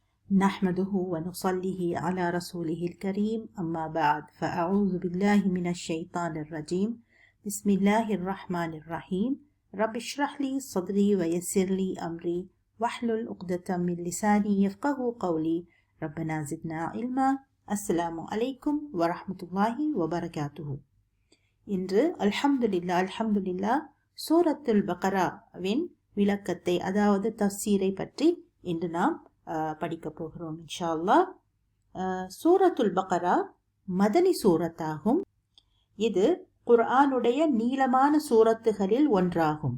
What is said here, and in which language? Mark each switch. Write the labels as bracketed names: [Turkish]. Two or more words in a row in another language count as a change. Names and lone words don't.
[Arabic] نحمده ونصلي على رسوله الكريم أما بعد فأعوذ بالله من الشيطان الرجيم بسم الله الرحمن الرحيم رب اشرح لي صدري ويسر لي أمري واحلل عقدة من لساني يفقهوا قولي ربنا زدنا علما السلام عليكم ورحمة الله وبركاته. [Tamil] இன்று அல்ஹம்துலில்லா சூரத்துல் பக்ராவின் விளக்கத்தை அதாவது தஃசீரை பற்றி இன்று நாம் படிக்க போகிறோம் [Arabic] إن شاء الله. [Tamil] சூரத்துல் பக்ரா மதனி சூரத்தாகும். இது குர்ஆனுடைய நீளமான சூரத்துகளில் ஒன்றாகும்.